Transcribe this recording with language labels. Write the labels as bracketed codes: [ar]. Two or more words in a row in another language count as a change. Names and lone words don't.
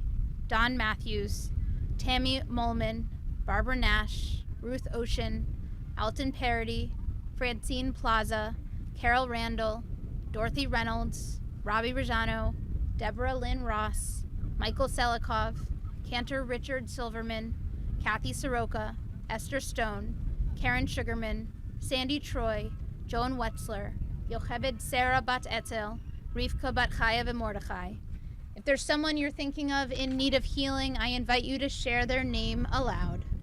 [en] Don Matthews, Tammy Molman, Barbara Nash, Ruth Ocean, Alton Parody, Francine Plaza, Carol Randall, Dorothy Reynolds, Robbie Rajano, Deborah Lynn Ross, Michael Selikov, Cantor Richard Silverman, Kathy Soroka, Esther Stone, Karen Sugarman, Sandy Troy, Joan Wetzler, Yochebed Sarah Bat Etzel, Rivka Bat Chayev and Mordechai. If there's someone you're thinking of in need of healing, I invite you to share their name aloud.